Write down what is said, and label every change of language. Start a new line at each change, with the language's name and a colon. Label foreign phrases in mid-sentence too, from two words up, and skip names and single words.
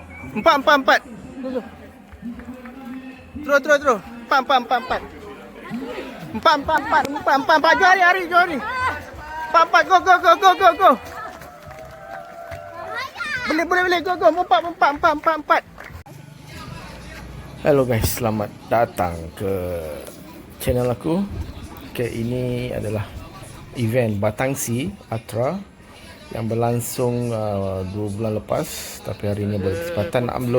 Malay: Empat, empat, empat. Terus, terus, terus. Empat, empat, empat, empat. Empat, empat, empat. Empat, empat, empat. Jom hari, jom hari. Empat, empat.
English: Go, go, go, go, go, go.
Malay: Boleh, boleh, boleh.
English: Go, go.
Malay: Empat, empat, empat, empat, empat.
English: Hello guys,
Malay: selamat datang ke channel aku. Okay, ini adalah event Batangsi Ultra yang berlangsung 2 bulan lepas, tapi hari ini berkesempatan nak upload.